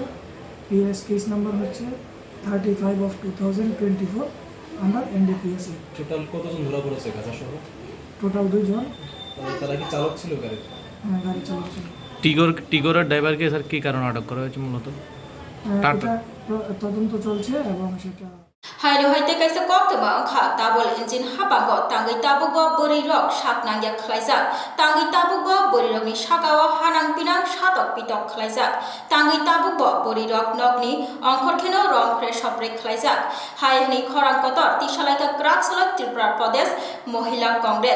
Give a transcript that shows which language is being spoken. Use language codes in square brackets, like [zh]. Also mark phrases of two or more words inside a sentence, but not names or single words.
[en] PS case number [bn] হচ্ছে 35/2024 [en] under NDPSA. [bn] টোটাল কতজন ধরা পড়েছে গাঁজা সহ? টোটাল 2 জন। তারা কি চালক ছিল গাড়ির? হ্যাঁ, গাড়ি চালক ছিল। টিগরের ড্রাইভারকে স্যার কী কারণে আটক করা হয়েছে মূলত? এটা তদন্ত চলছে এবং সেটা [trp] Haino haite kaisa koktama kha [en] double engine [trp] hapago tangai tabugo bori rok saknang ya khlaijak tangai tabugo bori rok ni sakawa hanang pinang satok pitok khlaijak tangai tabugo bori rok nokni ongkhor kheno rong fresh hopre khlaijak haini khorang kotor tisalaika kraksalak Tripura Pradesh Mohila Congress